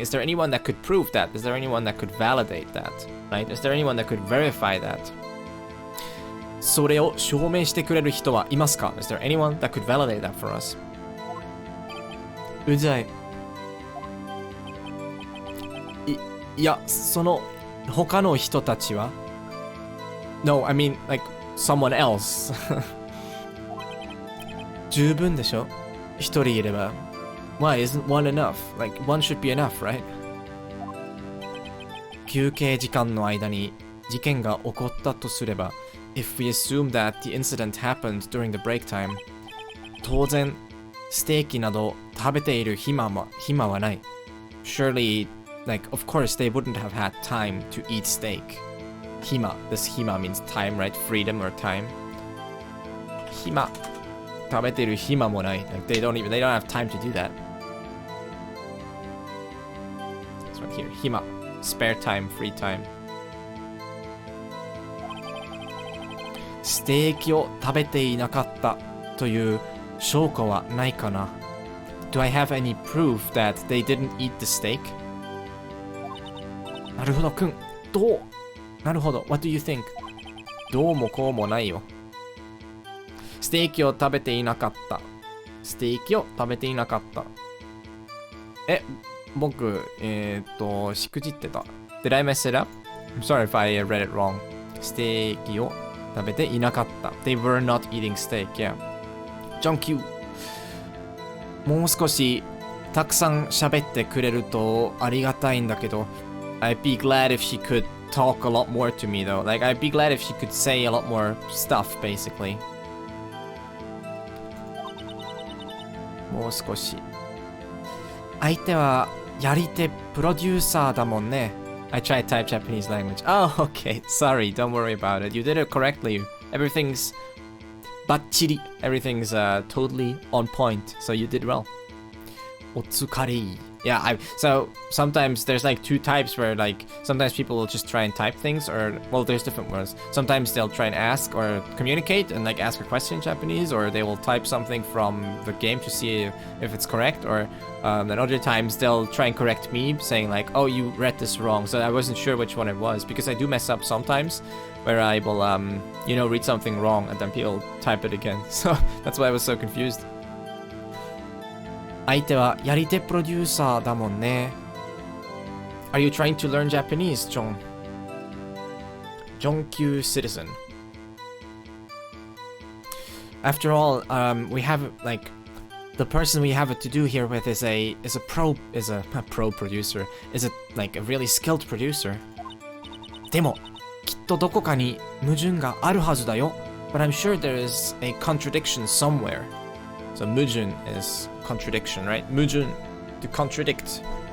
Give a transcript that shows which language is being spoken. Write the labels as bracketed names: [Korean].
[English] Is there anyone that could prove that? Is there anyone that could validate that? Right? Is there anyone that could verify that? [Japanese] それを証明してくれる人はいますか? [English] Is there anyone that could validate that for us? [Japanese] うざい。いや、その他の人たちは [English] No, I mean, like, someone else. [Japanese] 十分でしょ?一人いれば. [English] Why isn't one enough? Like, one should be enough, right? [Japanese] 休憩時間の間に事件が起こったとすれば, [English] if we assume that the incident happened during the break time, [Japanese] 当然、ステーキなど食べている暇はない. [English] Surely, like, of course, they wouldn't have had time to eat steak. Hima. This hima means time, right? Freedom or time. Hima. [Japanese] 食べてる暇もない. [English] Like, they don't have time to do that. This one here. Hima. Spare time, free time. [Japanese] ステーキを食べていなかったという証拠はないかな? [English] Do I have any proof that they didn't eat the steak? [Japanese] なるほどくん。どう?なるほど。 [English] What do you think? [Japanese] どうもこうもないよ。ステーキを食べていなかった。ステーキを食べていなかった。僕、しくじってた。 [English] Did I mess it up? I'm sorry if I read it wrong. [Japanese] ステーキを食べていなかった。 [English] They were not eating steak, yeah. John Q. [Japanese] もう少したくさん喋ってくれるとありがたいんだけど、 [English] I'd be glad if she could talk a lot more to me though. Like, I'd be glad if she could say a lot more stuff, basically. [Japanese] もう少し。相手はやり手プロデューサーだもんね。 [English] I tried type Japanese language. Oh, okay. Sorry, don't worry about it. You did it correctly. Everything's バッチリ. Everything's totally on point. So you did well. [Japanese] お疲れ. [English] Yeah, so sometimes there's like two types where like sometimes people will just try and type things, or well, there's different ones. Sometimes they'll try and ask or communicate and like ask a question in Japanese, or they will type something from the game to see if it's correct, or then other times they'll try and correct me saying like, oh, you read this wrong. So I wasn't sure which one it was because I do mess up sometimes where I will read something wrong and then people type it again. So that's why I was so confused. [Japanese] 相手はやり手プロデューサーだもんね。 [English] Are you trying to learn Japanese, John? John Q citizen. After all, we have like the person we have to do here with is a pro producer, is like a really skilled producer. [Japanese] でもきっとどこかに矛盾があるはずだよ. [English] But I'm sure there is a contradiction somewhere. So 矛盾 is contradiction, right? 矛盾 to contradict.